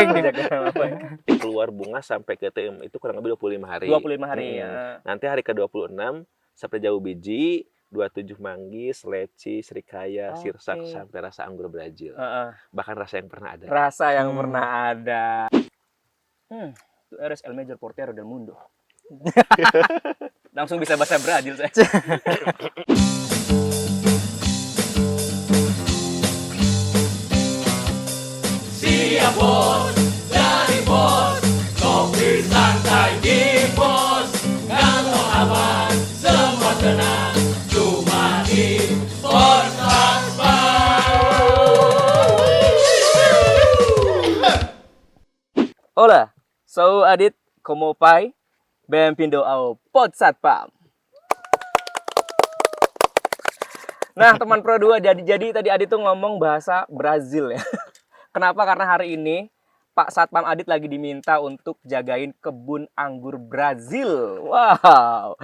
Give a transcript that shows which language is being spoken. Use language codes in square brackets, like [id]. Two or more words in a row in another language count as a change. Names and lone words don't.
[id] Keluar bunga sampai ke TM itu kurang lebih 25 hari. 25 hari ya. Nanti hari ke-26 sampai jauh biji, 27 manggis, leci, srikaya, sirsak sampai rasa anggur Brazil. Bahkan rasa yang pernah ada. Rasa yang pernah ada. [es] Itu eres el mejor portero del mundo. [id] Langsung bisa bahasa Brazil saya. Siap bos, dari bos, kopi santai di pos. Kalau aman, semua tenang, cuma di Pos [pt] Hola, sou Adit, como pai, bem-vindo ao Pod Satpam. [id] Nah, teman Pro 2, jadi tadi Adit tuh ngomong bahasa Brazil ya. Kenapa? Karena hari ini Pak Satpam Adit lagi diminta untuk jagain kebun anggur Brazil. Wow.